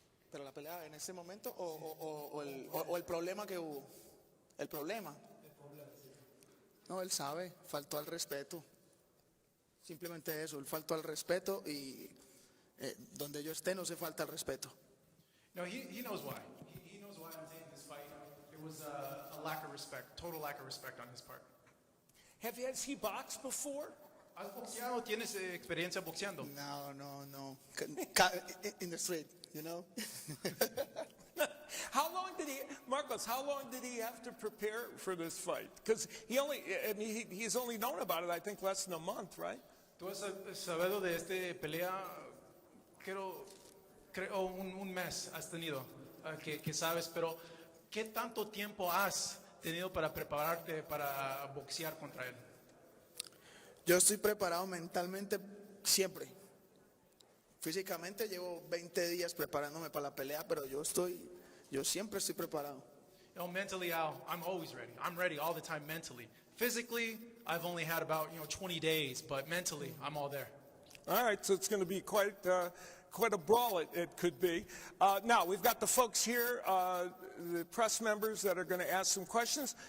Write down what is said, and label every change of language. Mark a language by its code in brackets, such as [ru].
[es] Pero la pelea en ese momento o el problema que hubo. El problema. No, él sabe, faltó al respeto. Simplemente eso, el falto al respeto y donde yo esté no se falta al respeto. [en] No, he knows why. He knows why I'm taking this fight. It was a lack of respect, total lack of respect on his part. Has he boxed before? [es] ¿Has boxeado? ¿Tienes experiencia boxeando? [en] No. In the street, you know? How long did he have to prepare for this fight? Because he's only known about it, I think, less than a month, right? [es] Tú has sabido de esta pelea, creo un mes has tenido, que sabes, pero ¿qué tanto tiempo has tenido para prepararte para boxear contra él? Yo estoy preparado mentalmente siempre. Físicamente llevo 20 días preparándome para la pelea, pero yo siempre estoy preparado. [en] You know, mentally, I'm always ready. I'm ready all the time mentally. Physically, I've only had about 20 days, but mentally, I'm all there. All right, so it's going to be quite a brawl it could be. Now, we've got the folks here, the press members that are going to ask some questions.